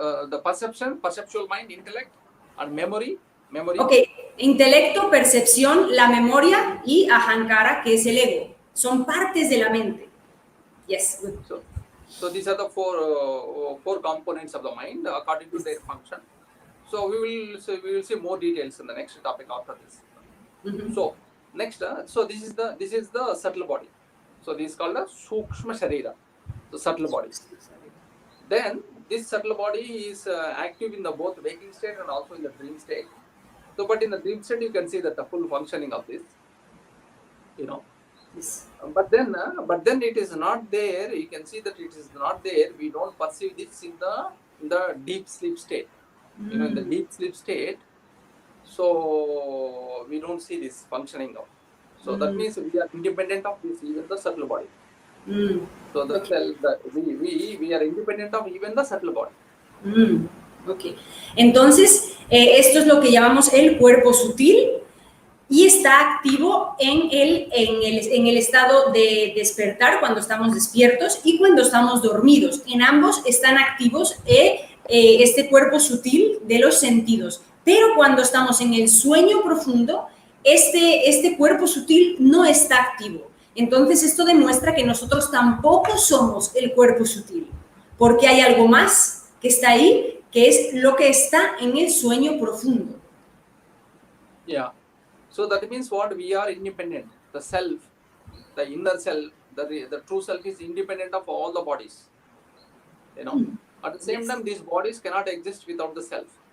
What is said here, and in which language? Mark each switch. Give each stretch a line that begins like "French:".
English: The perceptual mind, intellect, and memory.
Spanish: Okay, intelecto, percepción, la memoria y ahankara, que es el ego. Son partes de la mente.
English: Yes, good. So these are the four components of the mind according to their function. So we will see more details in the next topic after this. Mm-hmm. So next, so this is the subtle body. So this is called the Sukshma Sharira, the subtle body. Then this subtle body is active in the both waking state and also in the dream state. So, but in the dream state, you can see that the full functioning of this, Yes. But then it is not there. You can see that it is not there. We don't perceive this in the deep sleep state. In the deep sleep state, so we don't see this functioning of. So that means we are independent of this, even the subtle body. So we are independent of even the subtle body. Ok.
Spanish: Entonces, esto es lo que llamamos el cuerpo sutil y está activo en el estado de despertar, cuando estamos despiertos y cuando estamos dormidos. En ambos están activos este cuerpo sutil de los sentidos. Pero cuando estamos en el sueño profundo, este cuerpo sutil no está activo. Entonces, esto demuestra que nosotros tampoco somos el cuerpo sutil, porque hay algo más que está ahí, que es lo que está en el sueño profundo.
English: Yeah. So that means what? We are independent. The self, the inner self, the true self is independent of all the bodies. At the same time, these bodies cannot exist without the self.